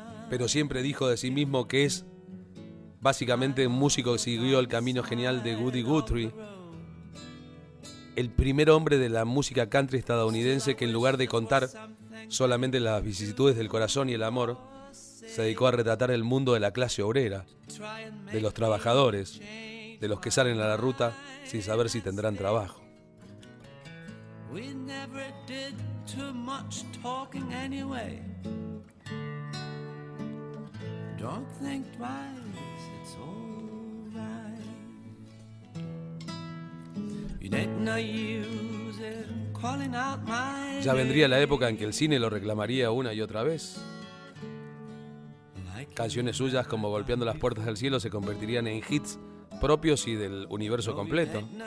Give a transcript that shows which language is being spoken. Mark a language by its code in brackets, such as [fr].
[es] Pero siempre dijo de sí mismo que es básicamente un músico que siguió el camino genial de Woody Guthrie, el primer hombre de la música country estadounidense que, en lugar de contar solamente las vicisitudes del corazón y el amor, se dedicó a retratar el mundo de la clase obrera, de los trabajadores, de los que salen a la ruta sin saber si tendrán trabajo. [en] We never did too much talking anyway. Don't think twice, it's all right. You didn't know use it calling out my name. [es] Ya vendría la época en que el cine lo reclamaría una y otra vez. Canciones suyas como Golpeando las puertas del cielo se convertirían en hits propios y del universo completo.